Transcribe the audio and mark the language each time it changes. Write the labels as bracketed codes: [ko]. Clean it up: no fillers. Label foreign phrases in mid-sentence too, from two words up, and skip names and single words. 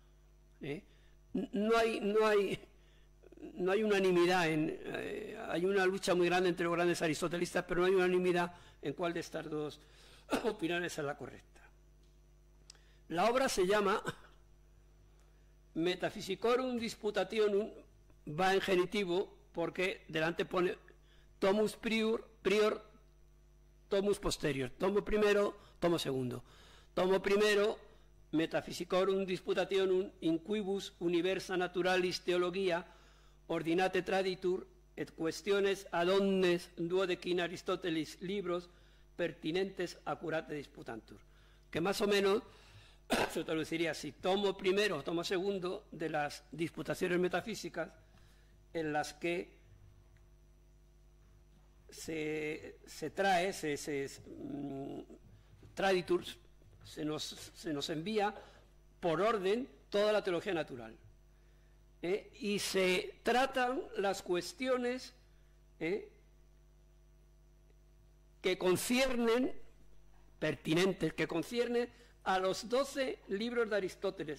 [es] No hay unanimidad, hay una lucha muy grande entre los grandes aristotelistas, pero no hay unanimidad en cuál de estas dos opiniones es la correcta. La obra se llama Metaphysicorum Disputationum, va en genitivo porque delante pone [la] tomus prior, tomus posterior, [es] tomo primero, tomo segundo. Tomo primero, [la] Metaphysicorum Disputationum in quibus universa naturalis theologia ordinate traditur et questiones ad omnes duodecina Aristotelis libros pertinentes accurate disputantur, [es] que más o menos se traduciría así: tomo primero o tomo segundo de las disputaciones metafísicas, en las que se trae, traditurs, se nos envía por orden toda la teología natural, y se tratan las cuestiones que conciernen, pertinentes, que conciernen a los 12 libros de Aristóteles.